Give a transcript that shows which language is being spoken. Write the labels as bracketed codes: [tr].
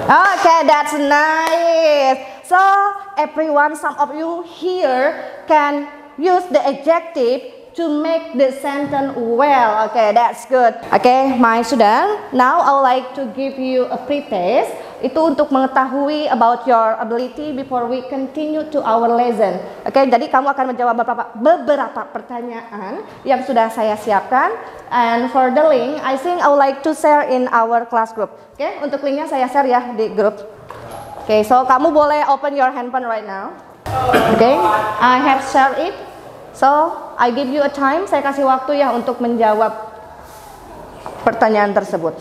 [en] Okay, that's nice. So everyone, some of you here can use the adjective to make the sentence well. Okay, that's good. Okay, my student, now I would like to give you a pre-test. [id] Itu untuk mengetahui [en] about your ability before we continue to our lesson. [id] Okay, jadi kamu akan menjawab beberapa pertanyaan yang sudah saya siapkan. [en] And for the link, I think I would like to share in our class group. Okay, [id] untuk linknya saya share ya di grup. [en] Okay, so [id] kamu boleh [en] open your handphone right now. Okay, I have shared it. So, I give you a time, [id] saya kasih waktu ya untuk menjawab pertanyaan tersebut.